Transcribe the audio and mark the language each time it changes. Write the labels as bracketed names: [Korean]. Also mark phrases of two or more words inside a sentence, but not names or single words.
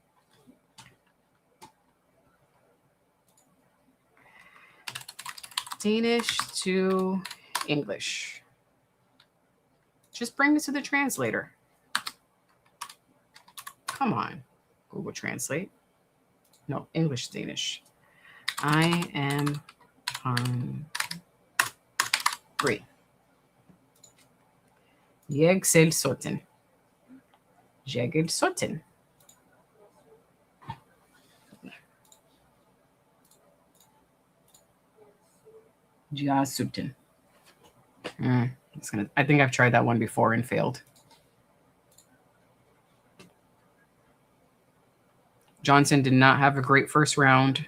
[English] Danish to English. Just bring it to the translator. Come on, Google Translate. No, English, Danish. I am hungry. [Danish] Jeg selv sådan. Jeg er sådan. Ja sådan. [English] I think I've tried that one before and failed. Johnson did not have a great first round.